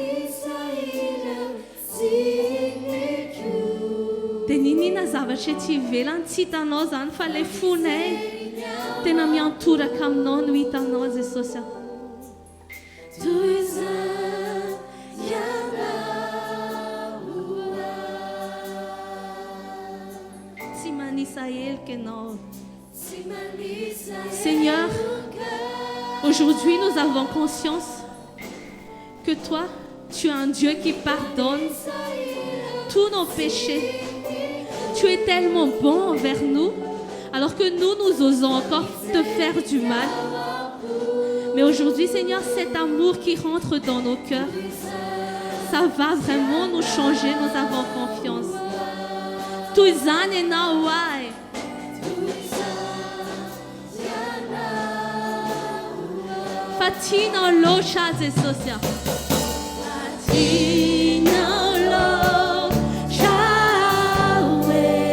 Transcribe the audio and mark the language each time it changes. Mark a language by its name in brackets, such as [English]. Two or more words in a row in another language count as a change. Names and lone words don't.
[Malagasy] Dia ninina zavatra ety ivelany tsy hitanao izany, fa ilay fonay tena miantoraka aminao no hitanao Jesosy. Tsy manisa helika ianao. [French] Seigneur, aujourd'hui nous avons conscience que toi, tu es un Dieu qui pardonne tous nos péchés. Tu es tellement bon envers nous, alors que nous osons encore te faire du mal. Mais aujourd'hui, Seigneur, cet amour qui rentre dans nos cœurs, ça va vraiment nous changer, nous avons confiance. Fatina lo chaze socia. Fatina lo chawe.